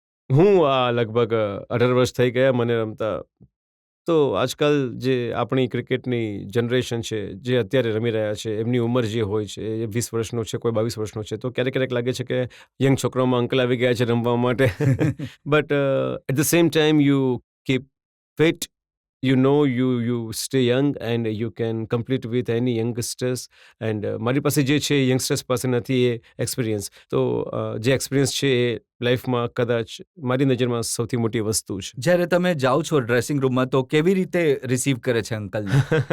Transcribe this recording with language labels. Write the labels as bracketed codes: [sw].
[gu] હું લગભગ 18 વર્ષ થઈ ગયા મને રમતા. તો આજકાલ જે આપણી ક્રિકેટની જનરેશન છે જે અત્યારે રમી રહ્યા છે એમની ઉંમર જે હોય છે એ 20 વર્ષનો છે, કોઈ 22 વર્ષનો છે, તો ક્યારેક લાગે છે કે યંગ છોકરાઓમાં અંકલ આવી ગયા છે રમવા માટે. [en] But at the same time you keep fit, you know you stay young and you can compete with any youngsters. [gu] and મારી પાસે જે છે યંગસ્ટર્સ પાસે નથી એ એક્સપિરિયન્સ. તો જે એક્સપિરિયન્સ છે એ લાઈફમાં કદાચ મારી નજરમાં સૌથી મોટી વસ્તુ છે. જ્યારે તમે જાઓ છો ડ્રેસિંગ રૂમમાં તો કેવી રીતે રિસીવ કરે છે અંકલને?